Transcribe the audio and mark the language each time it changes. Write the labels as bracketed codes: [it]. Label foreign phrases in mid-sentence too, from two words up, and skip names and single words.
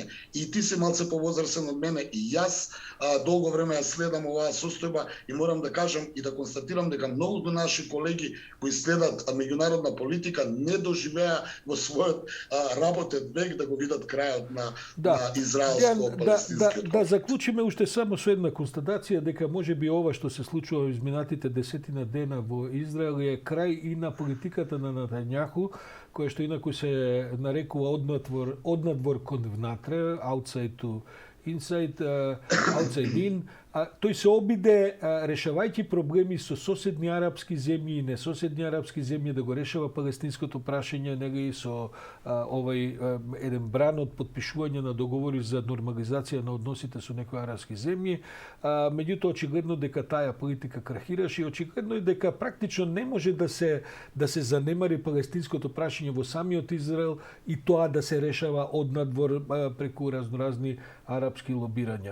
[mk] И ти си малце повозрасен од мене, и јас долго време ја следам оваа состојба и морам да кажам и да констатирам дека многу наши колеги кои следат меѓународна политика не доживеа во својот работен век да го видат крајот на израелско-палестинскиот. Да заклучиме уште само со една констатација дека можеби ова што се случува во изминатите 10 дена во Израел е крај и на политиката на Нетањаху, која што инаку се нарекува однадвор кон внатре, [en] outside to inside, outside in. [mk] Тој се обиде, решавајќи проблеми со соседни арапски земји и несоседни арапски земји, да го решава палестинското прашање, нега и со овај еден бран од подпишување на договори за нормализација на односите со некои арапски земји. Меѓутоа, очигледно дека таа политика крахираше и очигледно и дека практично не може да се занемари палестинското прашање во самиот Израел и тоа да се решава однадвор преку разноразни арапски лобирања.